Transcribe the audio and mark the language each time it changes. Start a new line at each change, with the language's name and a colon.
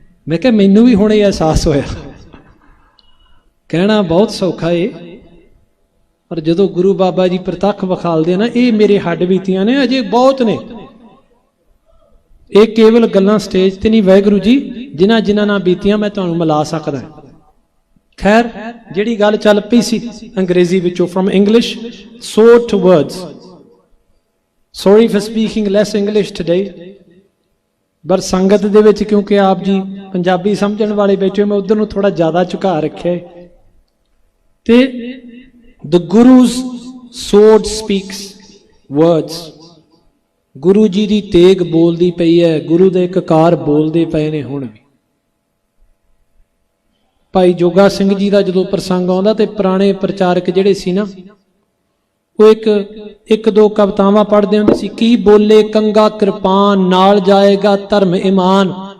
Punjabi: ਮੈਂ ਕਿਹਾ ਮੈਨੂੰ ਵੀ ਹੁਣ ਇਹ ਅਹਿਸਾਸ ਹੋਇਆ। ਕਹਿਣਾ ਬਹੁਤ ਸੌਖਾ ਏ, ਪਰ ਜਦੋਂ ਗੁਰੂ ਬਾਬਾ ਜੀ ਪ੍ਰਤੱਖ ਵਿਖਾਲਦੇ ਨਾ, ਇਹ ਮੇਰੇ ਹੱਡ ਬੀਤੀਆਂ ਨੇ, ਅਜੇ ਬਹੁਤ ਨੇ। ਇਹ ਕੇਵਲ ਗੱਲਾਂ ਸਟੇਜ ਤੇ ਨਹੀਂ, ਵਾਹਿਗੁਰੂ ਜੀ ਜਿਨ੍ਹਾਂ ਜਿਨ੍ਹਾਂ ਨਾਲ ਬੀਤੀਆਂ ਮੈਂ ਤੁਹਾਨੂੰ ਮਿਲਾ ਸਕਦਾ। ਖੈਰ, ਜਿਹੜੀ ਗੱਲ ਚੱਲ ਪਈ ਸੀ ਅੰਗਰੇਜ਼ੀ ਵਿੱਚੋਂ,
English: From English sword to words. Sorry for speaking less English today.
Punjabi: ਪਰ ਸੰਗਤ ਦੇ ਵਿੱਚ ਕਿਉਂਕਿ ਆਪ ਜੀ ਪੰਜਾਬੀ ਸਮਝਣ ਵਾਲੇ ਬੈਠੇ, ਮੈਂ ਉਧਰ ਨੂੰ ਥੋੜਾ ਜ਼ਿਆਦਾ ਝੁਕਾ ਰੱਖਿਆ।
English: ਤੇ the Guru's sword speaks words.
Punjabi: Guru ji ਦੀ ਤੇਗ ਬੋਲਦੀ ਪਈ ਹੈ, ਗੁਰੂ ਦੇ ਕਕਾਰ ਬੋਲਦੇ ਪਏ ਨੇ ਹੁਣ ਵੀ। ਭਾਈ ਜੋਗਾ ਸਿੰਘ ਜੀ ਦਾ ਜਦੋਂ ਪ੍ਰਸੰਗ ਆਉਂਦਾ ਤੇ ਪੁਰਾਣੇ ਪ੍ਰਚਾਰਕ ਜਿਹੜੇ ਸੀ ਨਾ, ਉਹ ਇੱਕ ਦੋ ਕਵਿਤਾਵਾਂ ਪੜ੍ਹਦੇ ਹੁੰਦੇ ਸੀ। ਕੀ ਬੋਲੇ ਕੰਗਾ ਕਿਰਪਾਨ, ਨਾਲ ਜਾਏਗਾ ਧਰਮ ਇਮਾਨ।